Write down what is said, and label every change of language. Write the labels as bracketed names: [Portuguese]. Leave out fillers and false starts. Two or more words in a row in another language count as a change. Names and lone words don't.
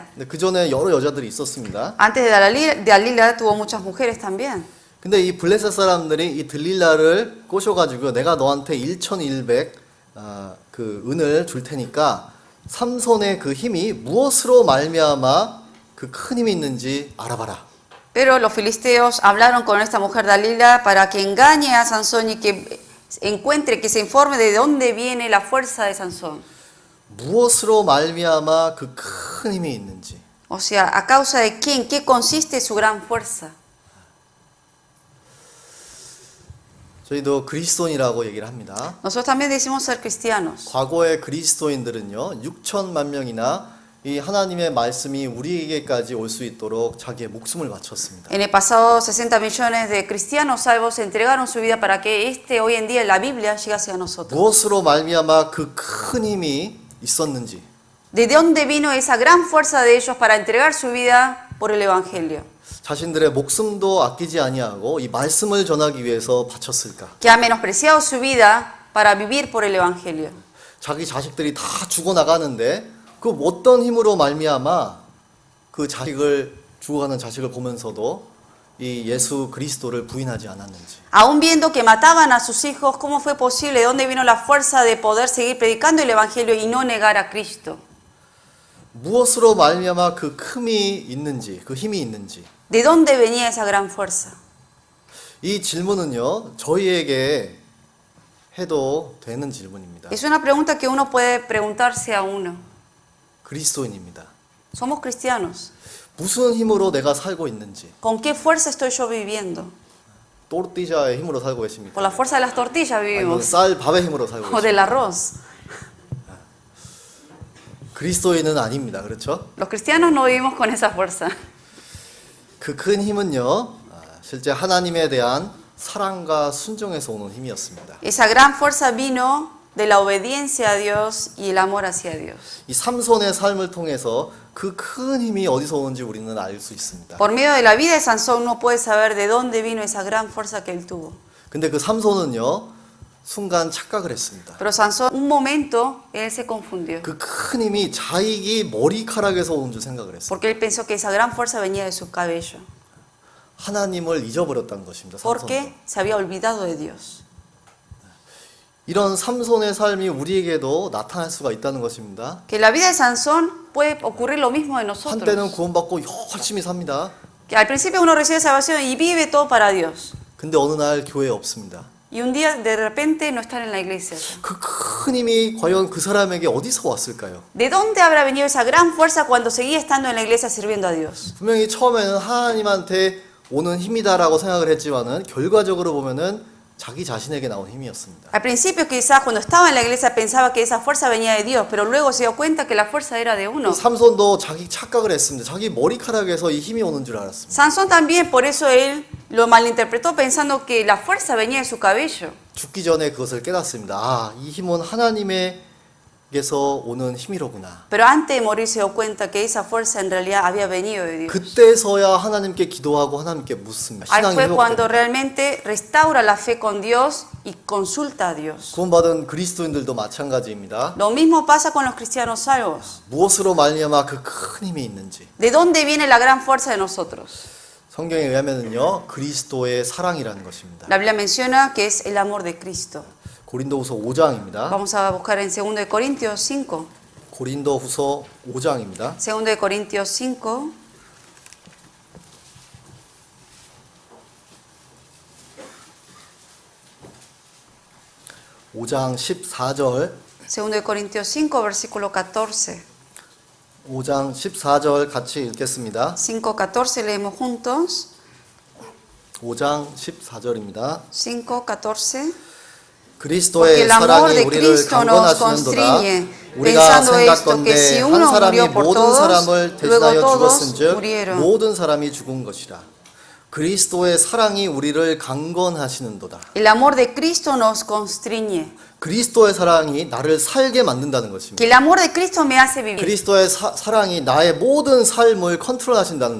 [Korean] 근데 그 전에 여러 여자들이 있었습니다. [Spanish] Antes de Dalila tuvo muchas mujeres también. [Korean] 근데 이 블레셋 사람들이 이 들릴라를 꼬셔가지고 내가 너한테 1100 그 은을 줄 테니까 삼손의 그 힘이 무엇으로 말미암아 그 큰 힘이 있는지 알아봐라. [Spanish] Pero los filisteos hablaron con esta mujer Dalila para que engañe a Sansón y que encuentre, que se informe de dónde viene la fuerza de Sansón. [Korean] 무엇으로 말미암아 그 큰 힘이 있는지. [Spanish] O sea, a causa de qué, en qué consiste su gran fuerza. [Korean] 저희도 그리스도인이라고 얘기를 합니다. [Spanish] Nosotros también decimos ser cristianos. [Korean] 과거의 그리스도인들은요, 6천만 명이나 이 하나님의 말씀이 우리에게까지 올 수 있도록 자기의 목숨을 바쳤습니다. [Spanish] En el pasado, 60 millones de cristianos salvos entregaron su vida para que hoy en día, la Biblia llegase a nosotros. [Korean] 무엇으로 말미암아 그 큰 힘이 있었는지. [Spanish] ¿De dónde vino esa gran fuerza de ellos para entregar su vida por el Evangelio? [Korean] 자신들의 목숨도 아끼지 아니하고 이 말씀을 전하기 위해서 바쳤을까? [Spanish] Que ha menospreciado su vida para vivir por el Evangelio. [Korean] 자기 자식들이 다 죽어 나가는데 그 어떤 힘으로 말미암아 그 죽어가는 자식을 보면서도 이 예수 그리스도를 부인하지 않았는지. [Spanish] Aún viendo que mataban a sus hijos, ¿cómo fue posible? ¿De dónde vino la fuerza de poder seguir predicando el Evangelio y no negar a Cristo? [Korean] 무엇으로 말미암아 그 큼이 있는지, 그 힘이 있는지. [Spanish] ¿De dónde venía esa gran fuerza? [Korean] 이 질문은요, 저희에게 해도 되는 질문입니다. [Spanish] Es una pregunta que uno puede preguntarse a uno. [Korean] 그리스도인입니다. [Spanish] Somos cristianos. [Korean] 무슨 힘으로 내가 살고 있는지. [Spanish] ¿Con qué fuerza estoy yo viviendo? [Korean] 또르띠자의 힘으로 살고 [Spanish] Por [Korean] 계십니까? [Spanish] la fuerza de las tortillas [Korean] 아니면 [Spanish] vivimos. [Korean] 쌀, 밥의 힘으로 살고 [Spanish] O [Korean] 계십니까? [Spanish] del arroz. [Korean] 그리스도인은 아닙니다. 그렇죠? [Spanish] Los cristianos no vivimos con esa fuerza. [Korean] 그 큰 힘은요, 실제 하나님에 대한 사랑과 순종에서 오는 힘이었습니다. [Spanish] Esa gran fuerza vino de la obediencia a Dios y el amor hacia Dios. [Korean] 이 삼손의 삶을 통해서 그 큰 힘이 어디서 오는지 우리는 알 수 있습니다. [Spanish] Por medio de la vida de Sansón uno puede saber de dónde vino esa gran fuerza que él tuvo. [Korean] 근데 그 삼손은요, 순간 착각을 했습니다. [Spanish] Pero Sansón, un momento, él se confundió. [Korean] 그 큰 힘이 자익이 머리카락에서 오는 줄 생각을 했어요. [Spanish] Porque él pensó que esa gran fuerza venía de su cabello. [Korean] 하나님을 잊어버렸다는 것입니다. 삼손은. [Spanish] Porque se había olvidado de Dios. [Korean] 이런 삼손의 삶이 우리에게도 나타날 수가 있다는 것입니다. [Spanish] Que la vida de Sansón puede ocurrir lo mismo en [Korean] 한때는 [Spanish] nosotros. [Korean] 구원받고 열심히 삽니다. [Spanish] Que al principio uno recibe salvación y vive todo para Dios. [Korean] 근데 어느 날 교회에 없습니다. [Spanish] Y un día de repente no están en la iglesia. [Korean] 그 큰 힘이 과연 그 사람에게 어디서 왔을까요? [Spanish] ¿De dónde habrá venido esa gran fuerza cuando seguía estando en la iglesia sirviendo a Dios? [Korean] 분명히 처음에는 하나님한테 오는 힘이다라고 생각을 했지만은 결과적으로 보면은 자기 자신에게 나온 힘이었습니다. [Spanish] Al principio quizás cuando estaba en la iglesia pensaba que esa fuerza venía de Dios, pero luego se dio cuenta que la fuerza era de uno. [Korean] 삼손도 자기 착각을 했습니다. 자기 머리카락에서 이 힘이 오는 줄 알았습니다. [Spanish] Sansón también, por eso él lo malinterpretó pensando que la fuerza venía de su cabello. [Korean] 죽기 전에 그것을 깨닫습니다. 아, 이 힘은 하나님에게서 오는 힘이로구나. [Spanish] Pero antes de morir se dio cuenta que esa fuerza en realidad había venido de Dios. [Korean] 그때서야 하나님께 기도하고 하나님께 묻습니다. [Spanish] Ahí [Korean] 신앙이 [Spanish] fue cuando [Korean] 회복됩니다. [Spanish] realmente restaura la fe con Dios y consulta a Dios. [Korean] 구원받은 그리스도인들도 마찬가지입니다. [Spanish] Lo mismo pasa con los cristianos salvos. [Korean] 무엇으로 말미암아 그 큰 힘이 있는지. [Spanish] ¿De dónde viene la gran fuerza de nosotros? [Korean] 성경에 의하면은요, 그리스도의 사랑이라는 것입니다. [Spanish] La Biblia menciona que es el amor de Cristo. [Korean] 고린도후서 5장입니다. [Spanish] Vamos a buscar en 2 de Corintios 5. [Korean] 고린도후서 5장입니다. [Spanish] 2 de Corintios 5. [Korean] 오장 14절. [Spanish] 2 de Corintios 5, versículo 14. [Korean] 5장 14절 같이 읽겠습니다. [Spanish] 5:14 leemos juntos. [Korean] 5장 14절입니다. [Spanish] 5:14. [Korean] 그리스도의 [Spanish] Porque el amor [Korean] 사랑이 [Spanish] de [Korean] 우리를 [Spanish] Cristo nos [Korean] 강건하시는도다. [Spanish] constriñe, [Korean] 우리가 [Spanish] pensando esto, que [Korean] 생각건대 [Spanish] si [Korean] 한 [Spanish] uno [Korean] 사람이 [Spanish] murió por [Korean] 모든 [Spanish] todos, [Korean] 사람을 대신하여 [Spanish] luego todos [Korean] 죽었은즉 [Spanish] murieron. [Korean] 모든 사람이 죽은 것이라. 그리스도의 사랑이 우리를 강건하시는도다. [Spanish] El amor de Cristo nos constriñe. [Korean] 그리스도의 사랑이 나를 살게 만든다는 [Spanish] Que [Korean] 것입니다. [Spanish] el amor de Cristo me hace vivir. [Korean] 그리스도의 사랑이 나의 모든 삶을 컨트롤하신다는